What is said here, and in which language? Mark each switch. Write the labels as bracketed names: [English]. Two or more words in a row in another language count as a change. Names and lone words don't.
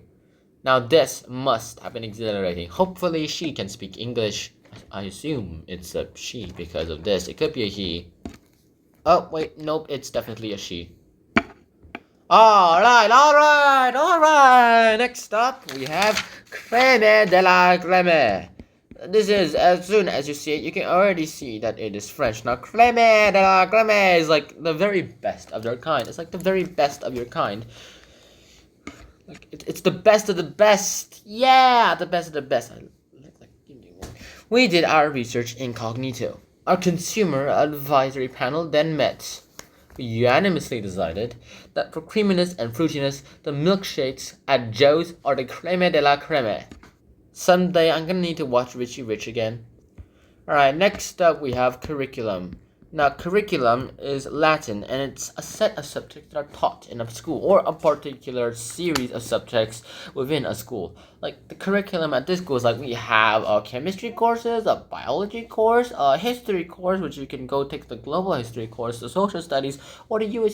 [English] Now this must have been exhilarating. Hopefully she can speak English. I assume it's a she because of this. It could be a he. Oh, wait, nope, it's definitely a she. Alright. Next up, we have [French] Crème de la Crème. [English] This is, as soon as you see it, you can already see that it is French. Now, [French] Crème de la Crème [English] is like the very best of their kind. It's like the very best of your kind. Like, it's the best of the best. Yeah, the best of the best. We did our research incognito. Our consumer advisory panel then met. We unanimously decided that for creaminess and fruitiness, the milkshakes at Joe's are the [French] crème de la crème. [English] Someday I'm gonna need to watch Richie Rich again. Alright, next up we have curriculum. Now, curriculum is Latin, and it's a set of subjects that are taught in a school, or a particular series of subjects within a school. Like, the curriculum at this school is like, we have chemistry courses, a biology course, a history course, which you can go take the global history course, the social studies, or the U.S.